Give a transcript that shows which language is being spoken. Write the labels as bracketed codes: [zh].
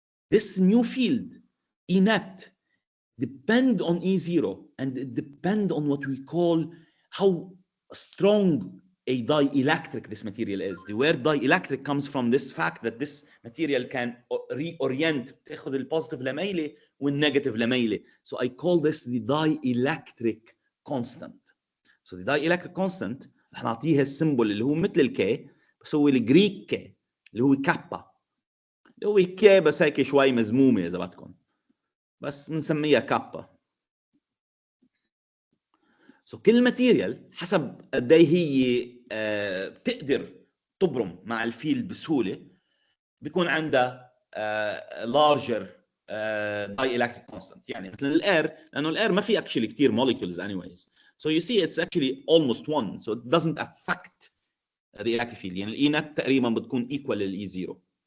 [en] This new field, E net, depend on E0, and it depend on what we call how strong a dielectric this material is. The word dielectric comes from this fact that this material can reorient, [ar] تاخد البوزيتيف لميلة والنيجاتيف لميلة. [en] So I call this the dielectric constant. So the dielectric constant [ar] رح نعطيها السيمبل اللي هو مثل الكي، بس هو الجريك كي اللي هو كابا، اللي هو كي بس هيك شوي مزمومة إذا بدكم، بس بنسميها كابا. So كل ماتيريال حسب قد ايه هي بتقدر تبرم مع الفيلد بسهوله بيكون عندها [en] larger dielectric constant. [ar] يعني مثل الاير، لانه الاير ما في actually كثير [en] molecules anyways. So you see it's actually almost one. So it doesn't affect the electric field. [ar] يعني الاي نت تقريبا بتكون equal للاي 0.